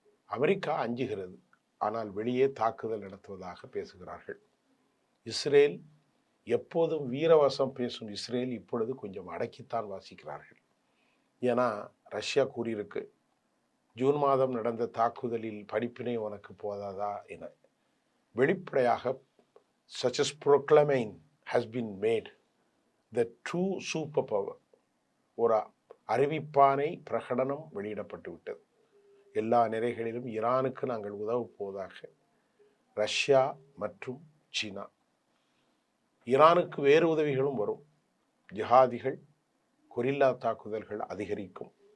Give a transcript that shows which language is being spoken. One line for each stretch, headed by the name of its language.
Tamil: America அஞ்சுகிறது, ஆனால் வெளியே தாக்குதல் நடத்துவதாக பேசுகிறார்கள். இஸ்ரேல் எப்போதும் வீரவசம் பேசும் இஸ்ரேல் இப்பொழுது கொஞ்சம் அடக்கித்தான் வாசிக்கிறார்கள். ஏன்னா ரஷ்யா கூறியிருக்கு, ஜூன் மாதம் நடந்த தாக்குதலில் படிப்பினை உனக்கு போதாதா என. வெளிப்படையாக
English: such a proclamation has been made. The true super power,
Tamil: ஒரு அறிவிப்பானை பிரகடனம் வெளியிடப்பட்டு விட்டது. எல்லா நிலைகளிலும் ஈரானுக்கு நாங்கள் உதவ போவதாக ரஷ்யா மற்றும் சீனா. ஈரானுக்கு வேறு உதவிகளும் வரும். ஜிஹாதிகள், கொரில்லா தாக்குதல்கள் அதிகரிக்கும்.